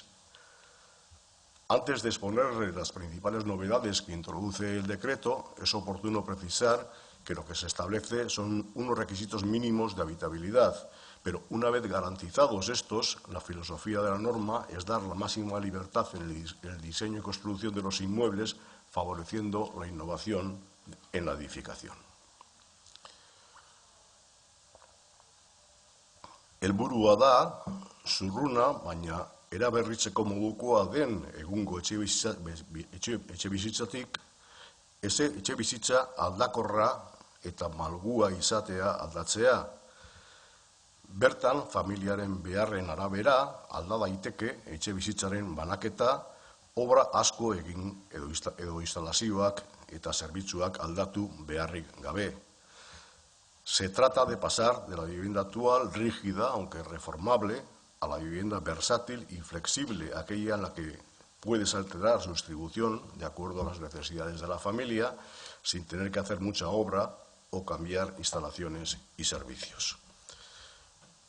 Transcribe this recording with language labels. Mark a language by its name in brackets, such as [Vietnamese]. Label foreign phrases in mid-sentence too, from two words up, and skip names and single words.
[Spanish] Antes de exponer las principales novedades que introduce el decreto, es oportuno precisar que lo que se establece son unos requisitos mínimos de habitabilidad, pero una vez garantizados estos, la filosofía de la norma es dar la máxima libertad en el diseño y construcción de los inmuebles, favoreciendo la innovación en la edificación. [Basque] Helburua da, zurruna, baina eraberritzeko modukoa den egungo etxebizitza aldakorra eta malgua izatea aldatzea. Bertan, familiaren beharren arabera alda daiteke etxebizitzaren banaketa, obra asko egin edo instalazioak eta zerbitzuak aldatu beharrik gabe. [Spanish] Se trata de pasar de la vivienda actual rígida, aunque reformable, a la vivienda versátil y flexible, aquella en la que puedes alterar su distribución de acuerdo a las necesidades de la familia, sin tener que hacer mucha obra o cambiar instalaciones y servicios.